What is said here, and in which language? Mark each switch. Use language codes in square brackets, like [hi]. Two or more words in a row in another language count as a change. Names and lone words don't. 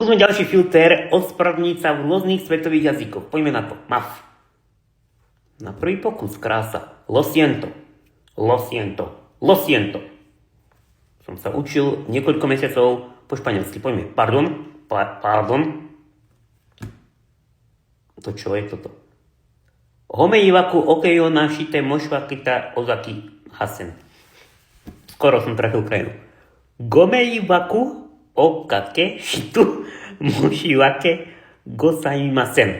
[sk] Skúsme ďalší filter, ospravedlniť sa v rôznych svetových jazykoch. Poďme na to. MAF. Na prvý pokus, krása. [es] Lo siento. Lo siento. Lo siento. [sk] Som sa učil niekoľko mesiacov po španielsky. Poďme. Pardon. Pardon. To čo je toto? Home iwaku okeyo nashite moshwakita ozaki hasen. Skoro som trafil krajinu. [ja] ご迷惑をおかけして申し訳ございません.